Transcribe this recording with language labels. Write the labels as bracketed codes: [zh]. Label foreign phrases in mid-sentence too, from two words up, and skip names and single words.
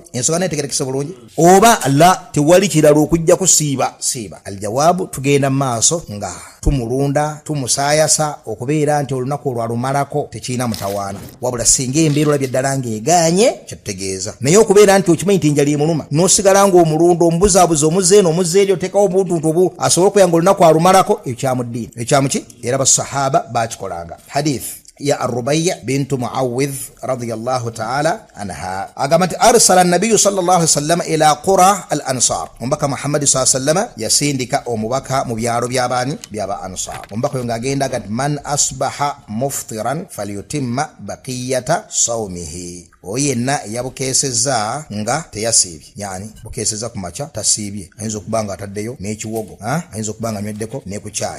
[lg] Ensonga netegerekese bulungi oba la tewali kirala okujja kusiiba aljawaabu tugenda maaso nga tumulunda tumusaayasa okubeera nti olunaku olwalumalako tekiina mutawaana wabula singa embeera olabye ddala ng'eganye kyetutegeeza. Naye okubeera nti okimanyi nti enjala emuluma n'osigala ng'omulunda omubuzaabuza omuzeeno omuzeeri oteekawo obuntuntu asobole okubera nga olunaku alumalako ekyamuddiini ekyamuki era basahaba bakikolanga. [ar] Hadith ya Rubayya bintu Muawidh رضي الله تعالى عنها agamati أرسل النبي صلى الله عليه وسلم إلى قرى الأنصار. [lg] Ombaka Muhammad [ar] صلى الله عليه وسلم [lg] yasindika omubaka mu byalo byaba ansar. Ombaka yonga agenda gati [ar] من أصبح مفطرا فليتم بقية صومه. [lg] Oyenna yabukeseza nga teyasiibye yani bukeseza ku macha tasiibye ayinza okubanga ataddeyo n'ekiwogo ayinza okubanga nyeddeko ne ku chai.